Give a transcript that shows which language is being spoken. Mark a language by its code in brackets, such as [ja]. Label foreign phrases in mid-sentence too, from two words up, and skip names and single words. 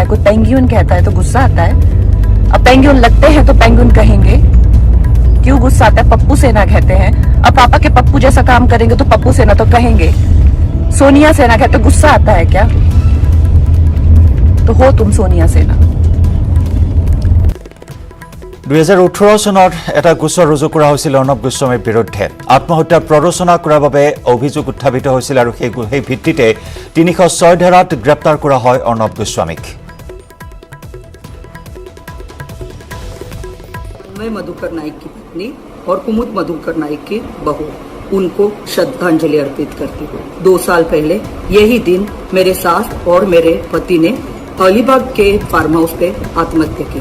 [hi] कोई पेंगुइन कहता है तो गुस्सा आता है। अब पेंगुइन लगते हैं तो पेंगुइन कहेंगे। क्यों गुस्सा आता है? पप्पू सेना कहते हैं। अब पापा के पप्पू जैसा काम करेंगे तो पप्पू सेना तो कहेंगे। सोनिया सेना कहते, गुस्सा आता है क्या? तो हो तुम सोनिया सेना। [as] 2018 চনত এটা গোচৰ ৰুজু কৰা হৈছিল অৰ্ণৱ গোস্বামীৰ বিৰুদ্ধে। আত্মহত্যাৰ প্ৰৰোচনা কৰাৰ বাবে অভিযোগ উত্থাপিত হৈছিল আৰু সেই ভিত্তিতে 306 ধাৰাত গ্ৰেপ্তাৰ কৰা হয় অৰ্ণৱ গোস্বামীক। [hi] मैं मधुकर नाइक की पत्नी और कुमुद मधुकर नाइक की बहू, उनको श्रद्धांजलि अर्पित करती हूँ। 2 साल पहले यही दिन मेरे सास और मेरे पति ने अलीबाग के [en] farm house [hi] पे आत्महत्या की।